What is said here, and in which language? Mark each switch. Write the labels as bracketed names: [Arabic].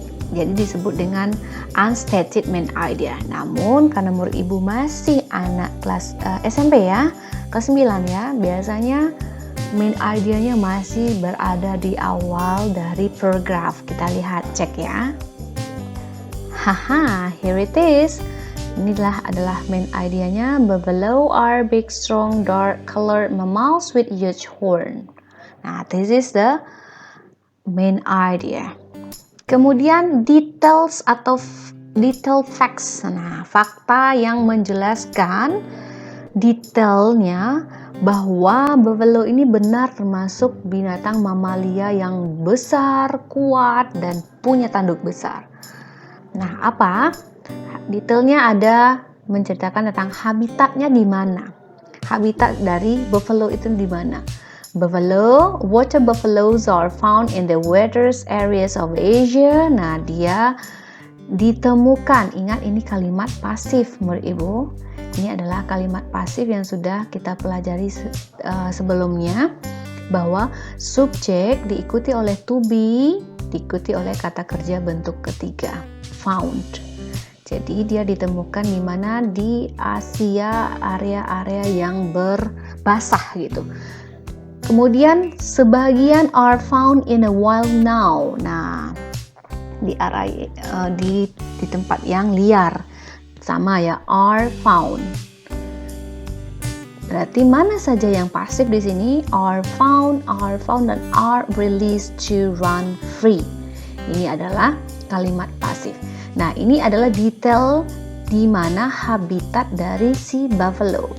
[Indonesian] Jadi disebut dengan unstated main idea. Namun karena murid ibu masih anak kelas SMP ya, kelas 9 ya, biasanya main idenya masih berada di awal dari paragraf. Kita lihat, cek ya. Haha, [English] here it is. [Indonesian] Inilah adalah main idenya. [English] Buffalo are big, strong, dark colored mammals with huge horn. Nah, this is the main idea. [Indonesian] Kemudian details atau detail facts. Nah, fakta yang menjelaskan detailnya bahwa buffalo ini benar termasuk binatang mamalia yang besar, kuat, dan punya tanduk besar. Nah, apa? Detailnya ada menceritakan tentang habitatnya di mana. Habitat dari buffalo itu di mana? [English] Water buffaloes are found in the wettest areas of Asia. [Indonesian] Nah, dia ditemukan. Ingat, ini kalimat pasif, murid ibu. Ini adalah kalimat pasif yang sudah kita pelajari sebelumnya, bahwa subjek diikuti oleh to be, diikuti oleh kata kerja bentuk ketiga, found. Jadi dia ditemukan di mana? Di Asia, area-area yang berbasah gitu. Kemudian sebagian [English] are found in a wild now. [Indonesian] Nah, di area di tempat yang liar. Sama ya, [English] are found. [Indonesian] Berarti mana saja yang pasif di sini? [English] Are found, dan are released to run free. [Indonesian] Ini adalah kalimat pasif. Nah, ini adalah detail di mana habitat dari si buffalo.